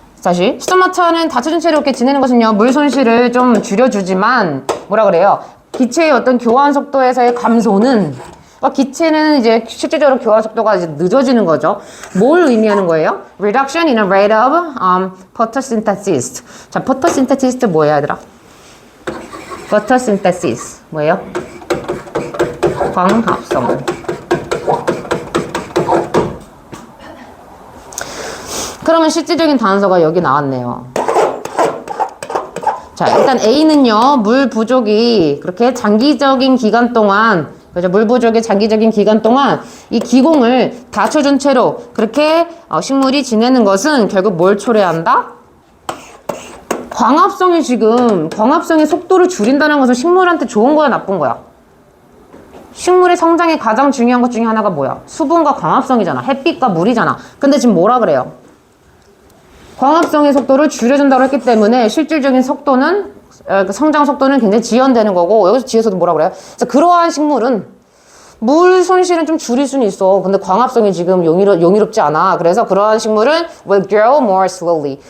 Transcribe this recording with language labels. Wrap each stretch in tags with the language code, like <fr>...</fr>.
<ko>다시 스토마타는 닫혀진 채로 이렇게 지내는 것은요, 물 손실을 좀 줄여주지만 뭐라 그래요? 기체의 어떤 교환 속도에서의 감소는, 기체는 이제 실질적으로 교환 속도가 이제 늦어지는 거죠. 뭘 의미하는 거예요?</ko> <en>Reduction in the rate of photosynthesis.</en> <ko>자, photosynthesis 뭐예요, 얘들아? photosynthesis 뭐예요? 광합성. 그러면 실질적인 단서가 여기 나왔네요. 자, 일단 A는요, 물 부족이 그렇게 장기적인 기간 동안, 그죠? 물 부족의 장기적인 기간 동안 이 기공을 닫혀준 채로 그렇게 식물이 지내는 것은 결국 뭘 초래한다? 광합성이 지금, 광합성의 속도를 줄인다는 것은 식물한테 좋은 거야, 나쁜 거야? 식물의 성장에 가장 중요한 것 중에 하나가 뭐야? 수분과 광합성이잖아. 햇빛과 물이잖아. 근데 지금 뭐라 그래요? 광합성의 속도를 줄여준다고 했기 때문에 실질적인 속도는, 성장 속도는 굉장히 지연되는 거고, 여기서 뒤에서도 뭐라 그래요? 그러한 식물은 물 손실은 좀 줄일 수는 있어. 근데 광합성이 지금 용이롭지 않아. 그래서 그러한 식물은</ko> <en>will grow more slowly.</en>